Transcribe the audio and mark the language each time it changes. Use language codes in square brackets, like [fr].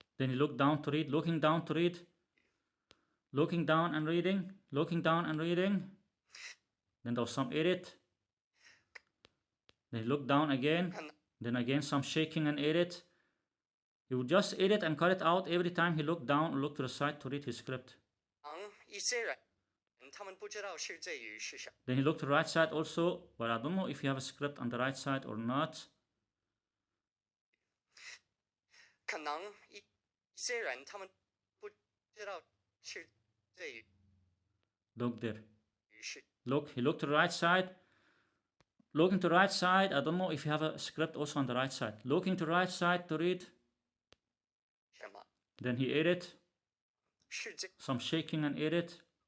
[en] Then he looked down to read. Looking down to read. Looking down and reading. Looking down and reading. Then there was some ate it. Then he looked down again. Then again some shaking and ate it. He would just eat it and cut it out every time he looked down or looked to the side to read his script. [zh] 一些人他们不知道世界语是什么。 [en] Then he looked to the right side also, but I don't know if you have a script on the right side or not. [zh] 可能一些人他们不知道世界语 [en] Look there. [zh] 是 [en] Look, he looked to the right side. Looking to the right side, I don't know if you have a script also on the right side. Looking to the right side to read. [zh] 什么？ [en] Then he ate it. [zh] 世界 [en] Some shaking and ate it.